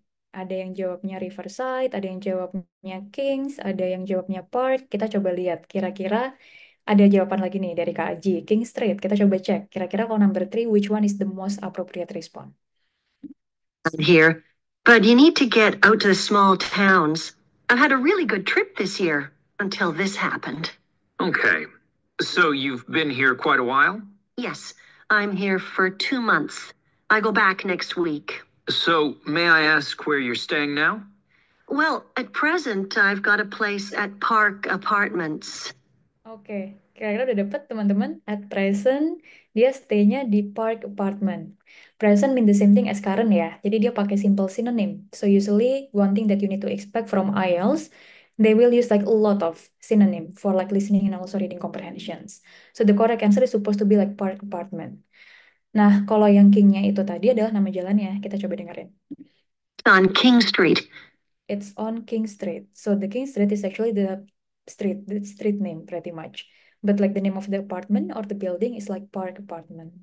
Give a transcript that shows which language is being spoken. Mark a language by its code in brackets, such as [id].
[id] Ada yang jawabnya Riverside, ada yang jawabnya Kings, ada yang jawabnya Park. Kita coba lihat, kira-kira ada jawaban lagi nih dari Kak Aji, King Street. Kita coba cek, kira-kira kalau [en] number three, which one is the most appropriate response? Here, but you need to get out to the small towns. I've had a really good trip this year until this happened. Okay. So you've been here quite a while? Yes, I'm here for 2 months. I go back next week. So may I ask where you're staying now? Well, at present, I've got a place at Park Apartments. [id] Oke, kira-kira udah dapet teman-teman. [en] At present, [id] dia stay-nya di Park Apartment. [en] Present mean the same thing as current ya. [id] Jadi dia pakai [en] simple synonym. So usually, one thing that you need to expect from IELTS, they will use like a lot of synonym for like listening and also reading comprehensions. So the correct answer is supposed to be like Park Apartment. [id] Nah, kalau yang King-nya itu tadi adalah nama jalannya. Kita coba dengerin. [en] It's on King Street. It's on King Street. So the King Street is actually the street name pretty much. But like the name of the apartment or the building is like Park Apartment.